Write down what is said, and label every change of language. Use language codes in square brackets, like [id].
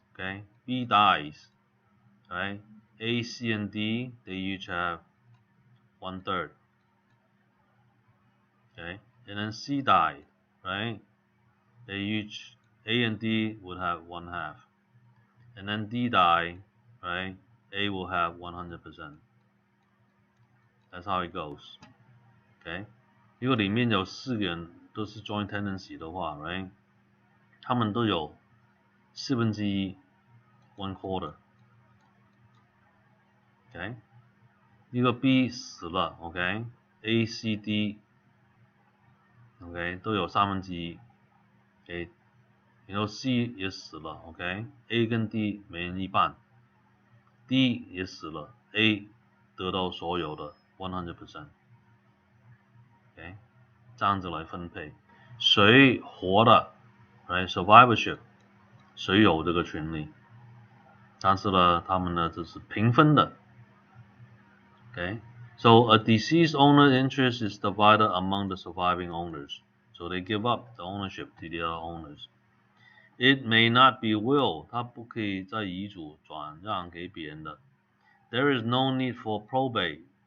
[en] Okay, B dies. Right? A, C, and D, they each have 1/3. Okay, and then C died, right? They each A and D would have 1/2, and then D died, right? A will have 100%. That's how it goes. [zh] Okay， 如果里面有4个人都是 joint tenancy 的话 ，right？他们都有1/4 1/4。 OK， 如果 B 死了 ，OK，A、C、D。 OK， 都有1/3。 OK， 然后 C 也死了 ，OK，A 跟 D 每人一半 ，D 也死了 ，A 得到所有的 100%。 OK， 这样子来分配，谁活的 ，right survivorship， 谁有这个权利，但是呢，他们呢这是平分的。 [en] OK，so a deceased owner's interest is divided among the surviving owners. So they give up the ownership to the other owners. It may not be will， [zh] 它不可以在遗嘱转让给别人的。 [en] There is no need for probate.